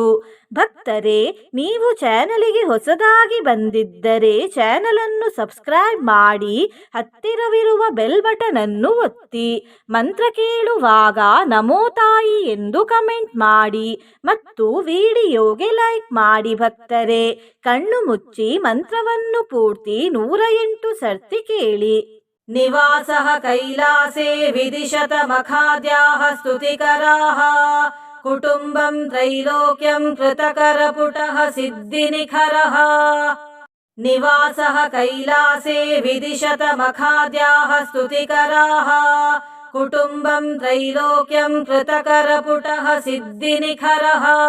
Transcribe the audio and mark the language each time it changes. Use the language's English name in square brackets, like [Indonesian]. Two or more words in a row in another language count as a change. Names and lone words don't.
[Kannada] ಭಕ್ತರೇ, ನೀವು ಚಾನಲಿಗೆ ಹೊಸದಾಗಿ ಬಂದಿದ್ದರೆ ಚಾನಲನ್ನು ಸಬ್ಸ್ಕ್ರೈಬ್ ಮಾಡಿ, ಹತ್ತಿರವಿರುವ ಬೆಲ್ ಬಟನ್ ಅನ್ನು ಒತ್ತಿ. ಮಂತ್ರ ಕೇಳುವಾಗ ನಮೋ ತಾಯಿ ಎಂದು ಕಮೆಂಟ್ ಮಾಡಿ ಮತ್ತು ವಿಡಿಯೋಗೆ ಲೈಕ್ ಮಾಡಿ. ಭಕ್ತರೇ, ಕಣ್ಣು ಮುಚ್ಚಿ ಮಂತ್ರವನ್ನು ಪೂರ್ತಿ 108 ಸರ್ತಿ ಕೇಳಿ. [Sanskrit] ನಿವಾಸಃ ಕೈಲಾಸೇ ವಿದಿಶತ ಮಖಾದ್ಯಾಃ ಸ್ತುತಿಕರಾಃ ಕುಟುಂಬಂ ತ್ರೈಲೋಕ್ಯಂ ಕೃತಕರಪುಟಃ ಸಿದ್ಧಿನಿಖರಃ. ನಿವಾಸಃ ಕೈಲಾಸೇ ವಿದಿಶತ ಮಖಾದ್ಯಾಃ ಸ್ತುತಿಕರಾಃ ಕುಟುಂಬಂ ತ್ರೈಲೋಕ್ಯಂ ಕೃತಕರಪುಟಃ ಸಿದ್ಧಿನಿಖರಃ.